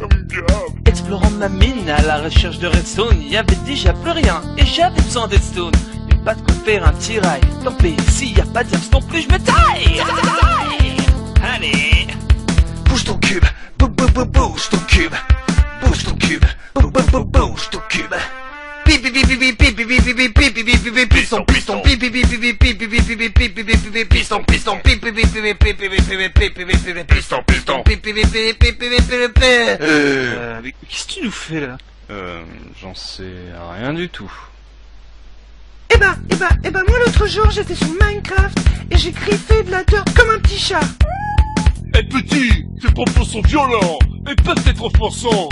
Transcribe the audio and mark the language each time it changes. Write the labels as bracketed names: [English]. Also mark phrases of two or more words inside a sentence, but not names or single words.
[French] Explorant ma mine à la recherche de redstone, y avait déjà plus rien, et j'avais besoin d'Edstone. Mais pas de quoi faire un petit rail, tant pis, s'il y a pas de diams non plus, je me taille. Allez. Bouge ton cube, bouge ton cube. Bouge ton cube, bouge ton cube. Pipi pipi pipi pipi pipi pipi pipi piston piston pipi pipi pipi pipi pipi pipi piston piston pipi pipi pipi pipi pipi piston piston pipi pipi pipi pipi. Mais qu'est-ce que tu nous fais là? J'en sais rien du tout. Eh ben, moi l'autre jour j'étais sur Minecraft et j'ai griffé de la dirt comme un petit chat. Eh petit, tes propos sont violents et peut-être offensants.